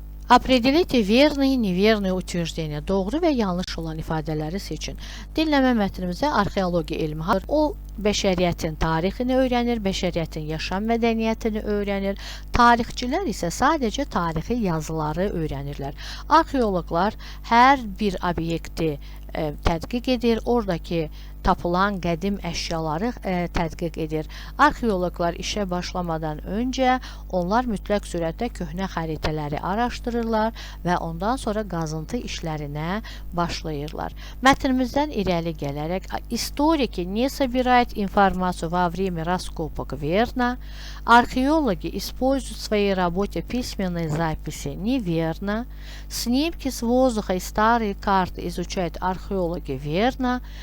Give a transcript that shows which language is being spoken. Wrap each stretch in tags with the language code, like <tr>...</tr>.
<ru>Определите verные и neverные утверждения.</ru> <az>Doğru və yanlış olan ifadələri seçin. Dinləmə mətnimizdə arxeologiya elmi. O, bəşəriyyətin tarixini öyrənir, bəşəriyyətin yaşam mədəniyyətini öyrənir. Tarixçilər isə sadəcə tarixi yazıları öyrənirlər. Arxeoloqlar hər bir obyekti tədqiq edir, oradakı tapılan qədim əşyaları tədqiq edir. Arxeoloqlar işə başlamadan öncə onlar mütləq surətdə köhnə xəritələri araşdırırlar və ondan sonra qazıntı işlərinə başlayırlar. Mətnimizdən irəli gələrək</az> <ru>историки не собирают информацию во время раскопок, верно? Археологи используют в своей работе письменные записи, неверно. Снимки с воздуха и старые карты изучают археологи, верно.</ru>